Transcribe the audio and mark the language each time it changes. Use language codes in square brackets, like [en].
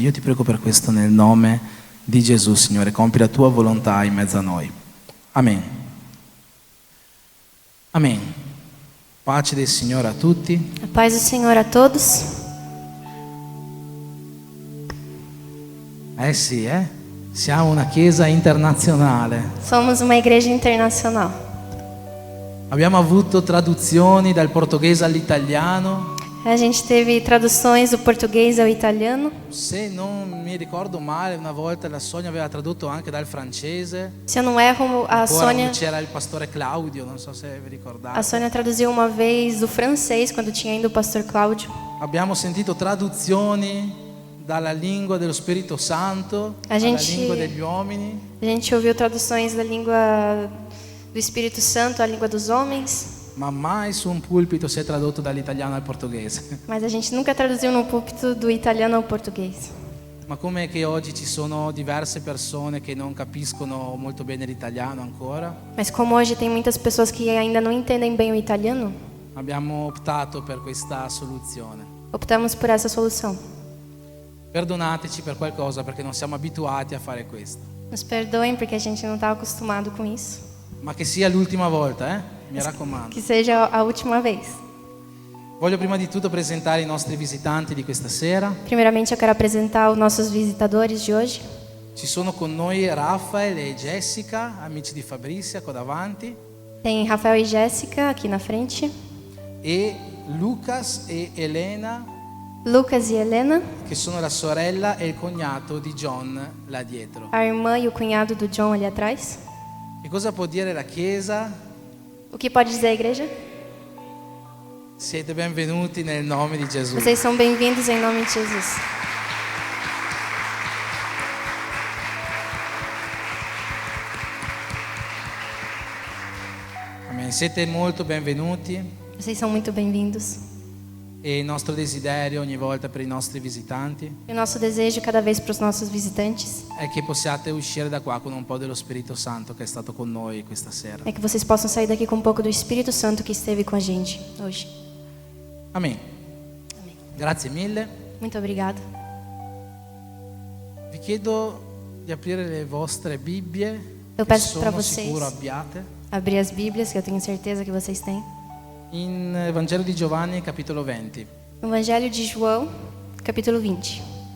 [it] Io ti prego per questo nel nome di Gesù, Signore, compi la tua volontà in mezzo a noi. Amen. Amen. Pace del Signore a tutti. [pt] A paz do Senhor a todos. [it] Sì, siamo una chiesa internazionale. [pt] Somos uma igreja internacional. [it] Abbiamo avuto traduzioni dal portoghese all'italiano. [pt] A gente teve traduções do português ao italiano. [it] Se non mi ricordo male, una volta la Sonia aveva tradotto anche dal francese. [pt] Se eu não erro, a Sônia, [it] C'era il pastore Claudio, non so se vi ricordate. [pt] a Sônia traduziu uma vez do francês quando tinha ainda o pastor Cláudio. [it] Abbiamo sentito traduzioni dalla lingua dello Spirito Santo [pt] A [it] alla [pt] gente- [it] lingua degli uomini. [pt] A gente ouviu traduções da língua do Espírito Santo à língua dos homens, [it] Ma mai su un pulpito si è tradotto dall'italiano al portoghese. [pt] mas a gente nunca traduziu no púlpito do italiano ao português. [it] Ma com'è che oggi ci sono diverse persone che non capiscono molto bene l'italiano ancora? [pt] Mas como hoje tem muitas pessoas que ainda não entendem bem o italiano, [it] Abbiamo optato per questa soluzione. [pt] optamos por essa solução. [it] Perdonateci per qualcosa perché non siamo abituati a fare questo. [pt] Nos perdoem porque a gente não estava acostumado com isso. [it] Ma che sia l'ultima volta, mi raccomando. [pt] Que seja a última vez. [it] Voglio prima di tutto presentare i nostri visitanti di questa sera. [pt] Primeiramente, eu quero apresentar os nossos visitadores de hoje. [it] Ci sono con noi Rafael e Jessica, amici di Fabrizia, qua davanti, [pt] Tem Rafael e Jéssica aqui na frente, [it] e Lucas e Elena, [pt] Lucas e Helena, [it] che sono la sorella e il cognato di John là dietro. [pt] a irmã e o cunhado do John ali atrás. [it] Che cosa può dire la Chiesa? [pt] O que pode dizer a igreja? [it] Siete benvenuti nel nome di Gesù. [pt] Vocês são bem-vindos em nome de Jesus. [it] Amen. Siete molto benvenuti [pt] Vocês são muito bem-vindos. [it] e il nostro desiderio ogni volta per i nostri visitanti [pt] E o nosso desejo cada vez para os nossos visitantes [it] è che possiate uscire da qua con un po' dello Spirito Santo che è stato con noi questa sera. [pt] é que vocês possam sair daqui com um pouco do Espírito Santo que esteve com a gente hoje. [it] Amen. Grazie mille. [pt] Muito obrigada. [it] Vi chiedo di aprire le vostre Bibbie, [pt] Eu peço para [it] sono [pt] vocês [it] sicuro abbiate, [pt] abrir as Bíblias, que eu tenho certeza que vocês têm. [it] in Vangelo di Giovanni, capitolo 20. [pt] No Evangelho de João, capítulo 20.